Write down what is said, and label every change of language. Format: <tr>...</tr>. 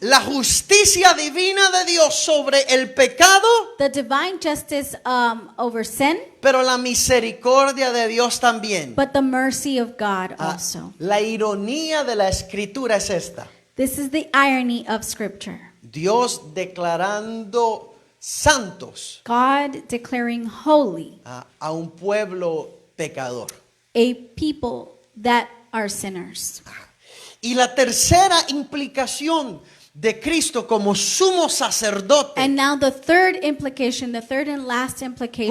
<es>La justicia divina de Dios sobre el pecado,</es> <en>The divine justice over sin,</en> <es>pero la misericordia de Dios también.</es> <en>but the mercy of God also.</en> <es>La ironía de la escritura es esta.</es> <en>This is the irony of Scripture.</en> <es>Dios declarando santos</es> <en>God declaring holy</en> <es>a un pueblo pecador.</es> <en>a people that are sinners.</en> <es>Y la tercera implicación de Cristo como sumo sacerdote,</es> <en>And now the third implication, the third and last implication</en>